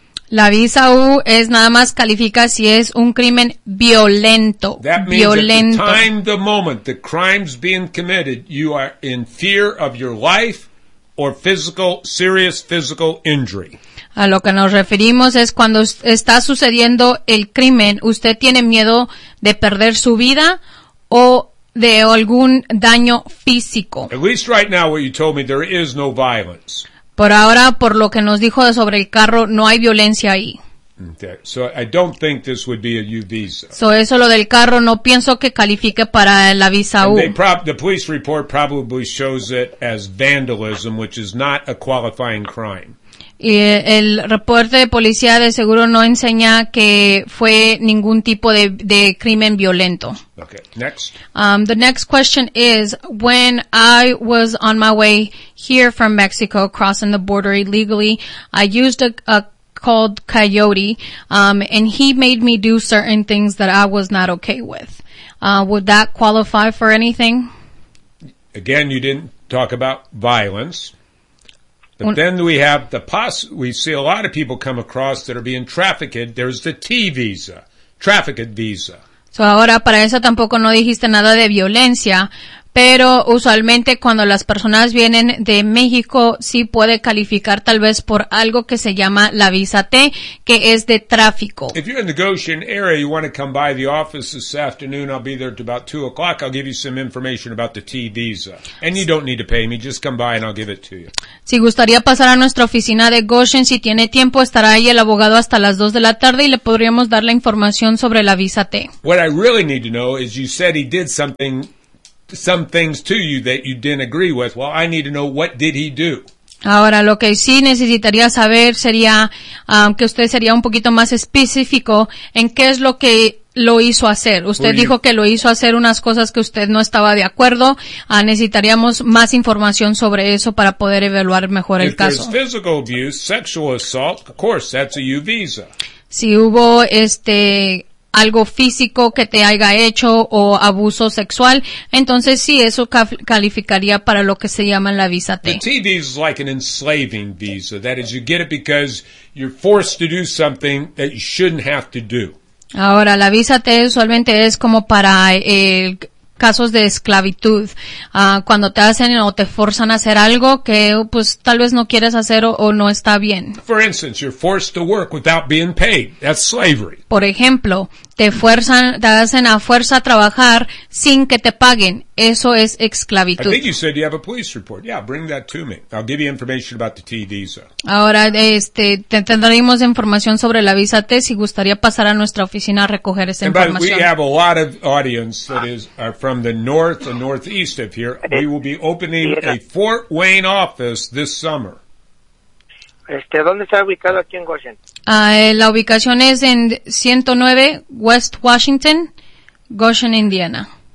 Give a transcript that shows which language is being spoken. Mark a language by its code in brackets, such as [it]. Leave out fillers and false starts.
[es] La visa U es nada más califica si es un crimen violento. [en] That means [es] violento. [en] At the time, the moment the crime's being committed, you are in fear of your life or serious physical injury. [es] A lo que nos referimos es cuando está sucediendo el crimen, usted tiene miedo de perder su vida o de algún daño físico. [en] At least right now, what you told me, there is no violence. [es] Por ahora, por lo que nos dijo sobre el carro, no hay violencia ahí. [en] Okay. So I don't think this would be a U visa. [es] So eso lo del carro no pienso que califique para la visa U. [en] The police report probably shows it as vandalism, which is not a qualifying crime. [es] Y el reporte de policía de seguro no enseña que fue ningún tipo de crimen violento. [en] Okay, next. The next question is, when I was on my way here from Mexico, crossing the border illegally, I used a called coyote, and he made me do certain things that I was not okay with. Would that qualify for anything? Again, you didn't talk about violence. But then we have we see a lot of people come across that are being trafficked. There's the T visa, trafficked visa. [es] So ahora para eso tampoco no dijiste nada de violencia, pero usualmente cuando las personas vienen de México sí puede calificar tal vez por algo que se llama la visa T, que es de tráfico. [en] If you're in the Goshen area, you want to come by the office this afternoon. I'll be there at about 2:00. I'll give you some information about the T visa. And you don't need to pay me. Just come by and I'll give it to you. [es] Si gustaría pasar a nuestra oficina de Goshen, si tiene tiempo, estará ahí el abogado hasta las 2:00 p.m. y le podríamos dar la información sobre la visa T. [en] What I really need to know is you said he did some things to you that you didn't agree with. Well, I need to know, what did he do? [es] Ahora, lo que sí necesitaría saber sería que usted sería un poquito más específico en qué es lo que lo hizo hacer. Usted dijo que lo hizo hacer unas cosas que usted no estaba de acuerdo. Necesitaríamos más información sobre eso para poder evaluar mejor el caso. [en] If there's physical abuse, sexual assault, of course, that's a U visa. [es] si hubo algo físico que te haya hecho o abuso sexual, entonces sí, eso calificaría para lo que se llama la visa T. [en] The T visa is like an enslaving visa. That is, you get it because you're forced to do something that you shouldn't have to do. [es] Ahora, la visa T usualmente es como para casos de esclavitud, cuando te hacen o te forzan a hacer algo que pues tal vez no quieres hacer o no está bien. [en] For instance, you're forced to work without being paid. That's slavery. [es] Por ejemplo, te hacen a fuerza trabajar sin que te paguen. Eso es esclavitud. [en] I think you said you have a police report. Yeah, bring that to me. I'll give you information about the T visa. [es] Ahora, te tendremos información sobre la visa T si gustaría pasar a nuestra oficina a recoger esa información. [en] We have a lot of audience that is from the north and northeast of here. We will be opening a Fort Wayne office this summer. [es] ¿Dónde está ubicado aquí en Goshen? La ubicación es en 109 West Washington, Goshen, Indiana.